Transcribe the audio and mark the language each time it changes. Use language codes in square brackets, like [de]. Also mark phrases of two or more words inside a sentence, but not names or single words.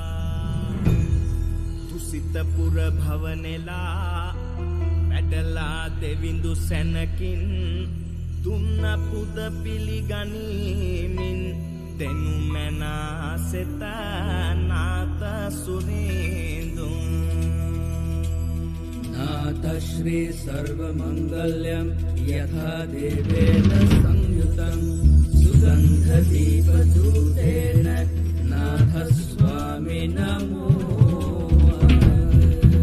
[si] තුසිත පුර භවනෙලා වැඩලා දෙවිඳු සැනකින් දුන්න පුද පිළිගනිමින් තෙනු මැනා සෙත නාත සුරින්දුම් [sa] नाथ श्री सर्वमंगल्यं यथा देवेन संयुतं सुगंधदीपदूतेन नाथ स्वामी नमो